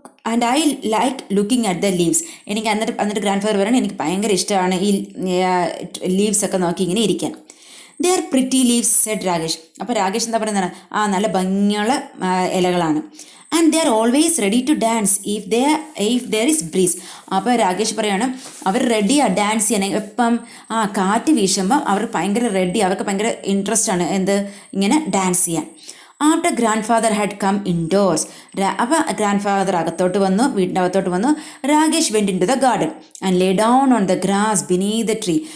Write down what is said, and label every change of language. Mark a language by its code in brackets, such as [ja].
[en] And I like looking at the leaves. [ml] എനിക്ക് എന്നിട്ട് grand father പറയണം, എനിക്ക് ഭയങ്കര ഇഷ്ടമാണ് ഈ ലീവ്സ് ഒക്കെ നോക്കി ഇങ്ങനെ ഇരിക്കാൻ. [en] They are pretty leaves, said [ml] Rakesh. അപ്പോൾ രാകേഷ് എന്താ പറയുന്നത്? നല്ല ഭംഗിയുള്ള ഇലകളാണ്. [en] And they are always ready to dance if there is breeze. [ml] അപ്പോൾ രാകേഷ് പറയാണ്, അവർ റെഡിയാണ് ഡാൻസ് ചെയ്യാൻ. എപ്പം കാറ്റ് വീശുമ്പം അവർ ഭയങ്കര റെഡി, അവർക്ക് ഭയങ്കര ഇൻട്രസ്റ്റ് ആണ് ഇങ്ങനെ ഡാൻസ് ചെയ്യാൻ. [en] After grandfather had come indoors. [ml] അപ്പോൾ ഗ്രാൻഡ് ഫാദർ വീടിൻ്റെ അകത്തോട്ട് വന്നു. [en] Rakesh went into the garden and lay down on the grass beneath the tree.